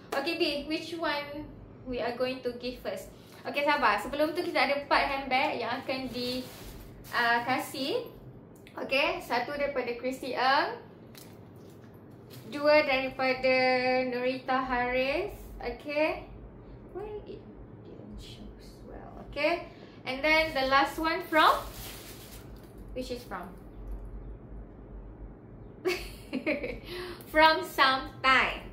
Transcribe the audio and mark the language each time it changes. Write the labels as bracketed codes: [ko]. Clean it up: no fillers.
[en] Okay B, which one we are going to give first? [ms] Okay, sabar. Sebelum tu kita ada 4 handbag yang akan dikasih. Okay, satu daripada Christy Ng, 2 daripada Nurita Haris. [en] Okay, why it didn't show well? Okay, and then the last one from, which is from from Sometime.